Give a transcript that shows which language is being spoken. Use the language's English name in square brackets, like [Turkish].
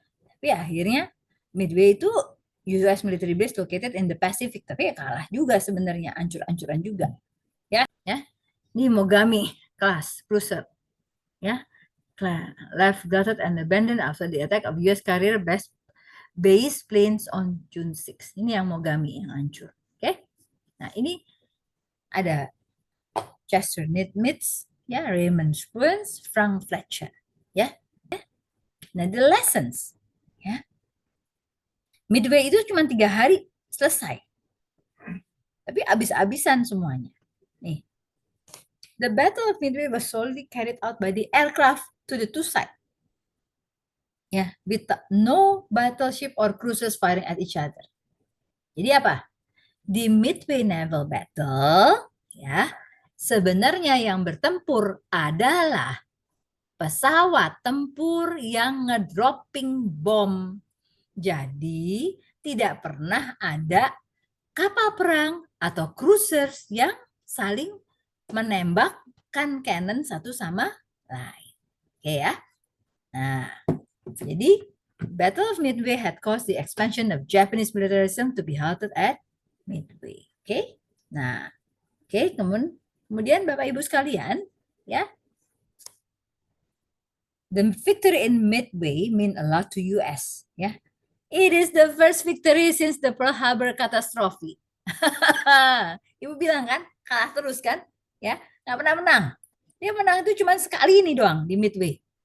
[Indonesian] Tapi akhirnya [English] Midway itu US military base located in the Pacific. [Indonesian] Tapi ya kalah juga sebenarnya, ancur-ancuran juga. Ya. Ini Mogami class cruiser. Ya. [English] Left gutted and abandoned after the attack of US carrier base planes on June 6. [Indonesian] Ini yang Mogami yang hancur. Oke. Nah, ini ada Chester Nimitz, ya, Raymond Spruance, Frank Fletcher, ya. Nah, [English] the lessons, [Indonesian] ya. Midway itu cuma 3 hari selesai. Tapi abis-abisan semuanya. Nih. [English] The Battle of Midway was solely carried out by the aircraft to the two sides. Ya, with no battleship or cruisers firing at each other. [Indonesian] Jadi apa? Di Midway Naval Battle, ya, sebenarnya yang bertempur adalah pesawat tempur yang ngedropping bom. Jadi tidak pernah ada kapal perang atau cruisers yang saling menembakkan cannon satu sama lain. Oke ya. Nah, jadi [English] Battle of Midway had caused the expansion of Japanese militarism to be halted at Midway. Oke. [Indonesian] Nah, oke, kemudian Bapak Ibu sekalian, ya. [English] The victory in Midway mean a lot to US, ya. It is the first victory since the Pearl Harbor catastrophe. [Indonesian] Ibu bilang kan, kalah terus kan, ya, nggak pernah menang. Dia menang itu cuma sekali ini doang di Midway.